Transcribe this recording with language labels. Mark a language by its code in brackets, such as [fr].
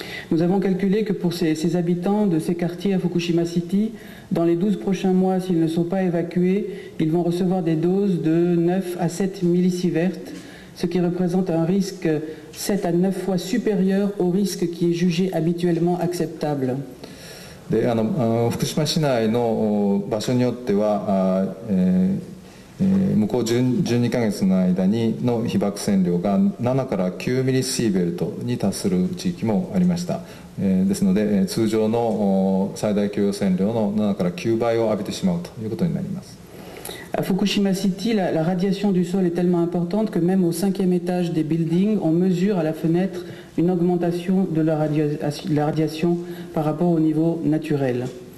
[fr] Nous avons calculé que pour ces habitants de ces quartiers à Fukushima City, dans les 12 prochains mois, s'ils ne sont pas évacués, ils vont recevoir des doses de 9 à 7 millisieverts, ce qui représente un risque 7 à 9 fois supérieur au risque qui est jugé habituellement acceptable. [ja] で福島市内の場所によっては向こう12ヶ月の間の被曝線量が7から9ミリシーベルトに達する地域もありました。ですので通常の最大許容線量の7から9倍を浴びてしまうということになります。 [fr] À Fukushima City, la radiation du sol est tellement importante que même au 5e étage des buildings, on mesure à la fenêtre une augmentation de la radiation par rapport au niveau naturel.